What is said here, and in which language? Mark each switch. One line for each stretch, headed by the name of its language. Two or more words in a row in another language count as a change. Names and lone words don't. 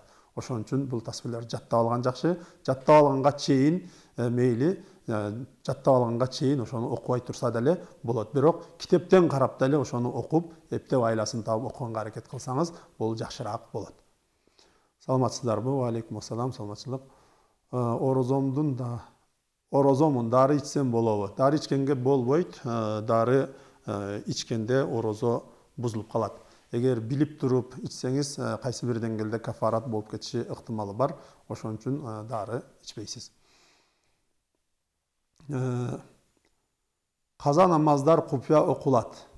Kyrgyz: Ошон үчүн бул тасбихлер жаттап алган жакшы. Жаттап алганга чейин мейли, жаттап алганга чейин ошону окубай турса деле болот. Бирок китептен карап деле ошону окуп, эптеп айласын таап окуганга аракет кылсаңыз, бул жакшыраак болот. Саламатсыздарбы?
Arabic: وعليكم السلام,
Kyrgyz: саламатчылык. Орозомун, дары ичсем болобу? Дары ичкенге болбойт. Дары ичкенде орозо бузулуп калат. Эгер билип туруп ичсеңиз, кайсы бир деңгээлде кафарат болуп кетиши ыктымалы бар. Ошон үчүн дары ичпейсиз. Каза намаздар купуя окулат.